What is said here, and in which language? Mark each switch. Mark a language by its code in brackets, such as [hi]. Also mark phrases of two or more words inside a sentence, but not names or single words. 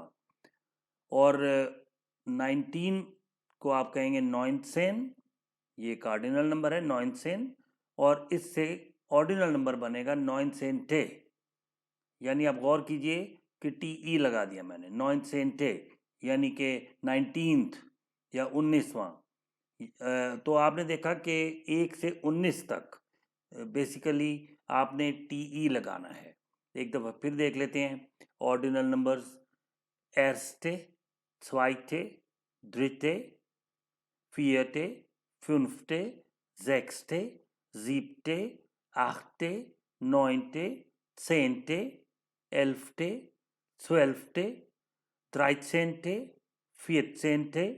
[hi] और 19 को आप कहेंगे नॉइनसेन, ये कार्डिनल नंबर है नॉइनसेन, और इससे ऑर्डिनल नंबर बनेगा नॉइनसेंटे, यानी आप गौर कीजिए कि टी लगा दिया मैंने, नॉइनसेंटे, यानी कि 19th या 19वां। तो आपने देखा कि 1 से 19 तक बेसिकली आपने टी लगाना है। एक दफ़ा फिर देख लेते हैं ऑर्डिनल नंबर्स। [de] एर्स्टे, zweite, dritte, vierte, fünfte, sechste, siebte, achte, neunte, zehnte, elfte, 12. 13. 14.